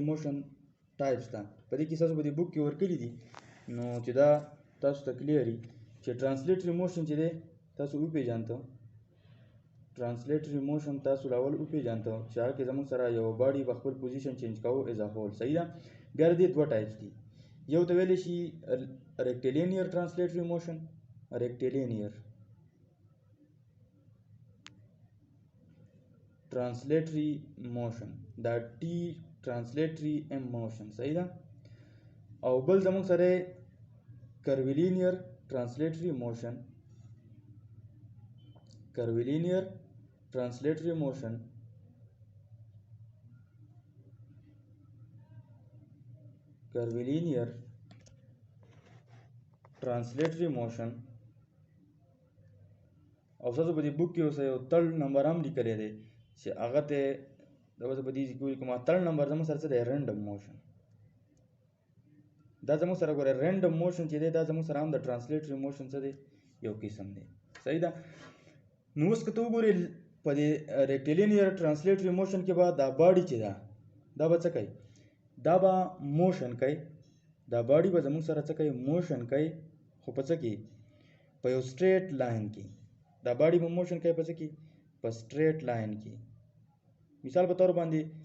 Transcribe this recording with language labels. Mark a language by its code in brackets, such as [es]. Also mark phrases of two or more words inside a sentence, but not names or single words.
[en] motion types [ps] ته په دې کې ستاسو په دې بک کې ورکړي دي نو چې دا تاسو ته کلیري چې [en] translatory motion [ps] چې دی تاسو وپېژانته [en] translatory motion [ps] تاسو لاول وپېژانته چې هغه کې زموږ سره یو باډي په خپل [en] position change [ps] کوو [en] as a whole [ps] صحیح ده بیا د دې دوه ټایپس دي یو ته ویلی شي [en] rectilinear translatory motion rectilinear translatory motion دا T translatory M motion [ps] صحیح ده او بل زموږ سره [en] curvilinear translatory motion curvilinear translatory motion curvilinear translatory motion [ps] او تاسو په دې بک کې اوس یو تل نمبر هم لیکلی دی چې هغه ته دا په دې کې کوم تل نمبر زموږ سره څه دی [en] random motion [ps] دا زموږ سره ګوره [en] random motion [ps] چې دی دا زموږ سره هم د [en] translatory motion [ps] څه دی یو قسم دی صحیح ده نو اوس که ته وګورې په دې [en] rectilinear translatory motion [ps] کې به دا باډي چې ده دا به څه کوي دا به موشن کوي دا باډي به زموږ سره څه کوي موشن کوي خو په څه کې په یو [en] straight line [ps] کې دا باډي به موشن کوي په څه کې په [en] straight line [ps] کې مثال په تور باندې